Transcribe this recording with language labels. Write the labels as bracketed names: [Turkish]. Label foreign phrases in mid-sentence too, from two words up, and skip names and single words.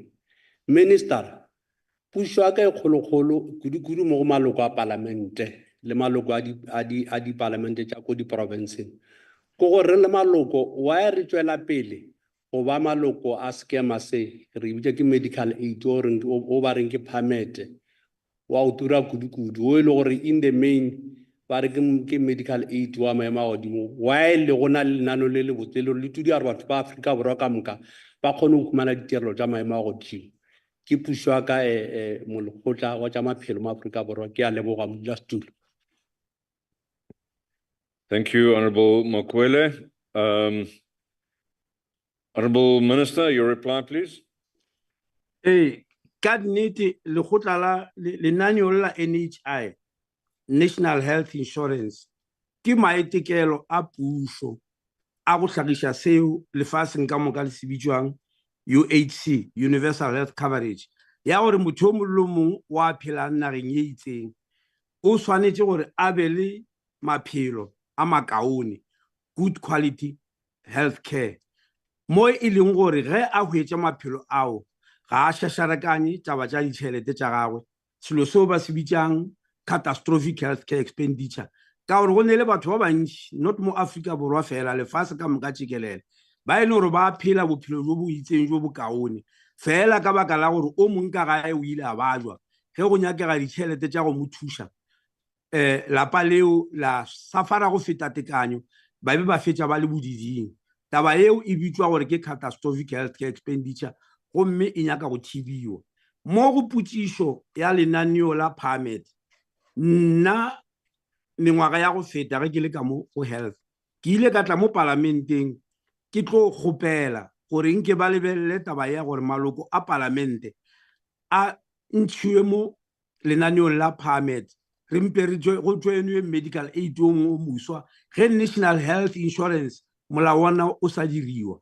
[Northern Sotho] Minister, puso ya ka e kgolokgolo kudu mo go maloko a palamente le maloko a di palamente tša ko di provinceng. Ko gore le maloko wa re tswela pele go ba maloko a skema se re bitša ke [English] medical aid [Northern Sotho] o ba reng ke permit wa o tura kudu o ile gore [English] in the main [Northern Sotho] ba re ke [English] medical aid [Northern Sotho] wa maemo a godimo while le gona le lenano le le botsele le tudi ya batho ba Afrika Borwa ka moka ba kgone go fumana ditirelo tša maemo a godimo. Ke puso ya ka molekgotla wa tša maphelo mo Afrika Borwa, ke a leboga modulasetulo. [English] Thank you, Honourable Mokwele. Honourable Minister, your reply, please. [Northern Sotho] Ka nnete lekgotla la lenaneo la NHI, National Health Insurance, ke maetekelo a puso a go hlagiša seo lefaseng ka moka le se bitswang UHC, [English] Universal Health Coverage, [Northern Sotho] ya gore motho o mongwe le mongwe wa phelang nageng e itseng o tshwanetse gore a be le maphelo a makaone, [English] good quality health care, [Northern Sotho] mo e leng gore ge a hwetša maphelo ao ga a šašarekanye taba tša ditšhelete tša gagwe, selo seo ba se bitsang [English] catastrophic healthcare expenditure, [Northern Sotho] ka gore go ne le batho ba bantši not mo Afrika Borwa fela lefase ka moka tšekelele ba e le gore ba phela bophelo jo bo itseng jo bo kaone fela ka baka la gore o mongwe ka gae o ile a bajwa ge go nyakega ditšhelete tša go mo thuša. Lapa leo la safara go feta tekanyo ba be ba fetša ba le bodiding. Taba eo e bitswa gore ke [English] catastrophic healthcare expenditure, [Northern Sotho] gomme e nyaka go thibiwa. Mo go potšišo ya lenaneo la permit, nna mengwaga ya go feta ge ke le ka mo go health ke ile ka tla mo parlamenteng ke tlo kgopela gore nke ba lebelele taba ya gore maloko a parlamente a ntšhiwe mo lenaneong la permit, re mpe go tšwenwe [English] medical aid [Northern Sotho] o moswa ge National Health Insurance molao wa nna o sa diriwa.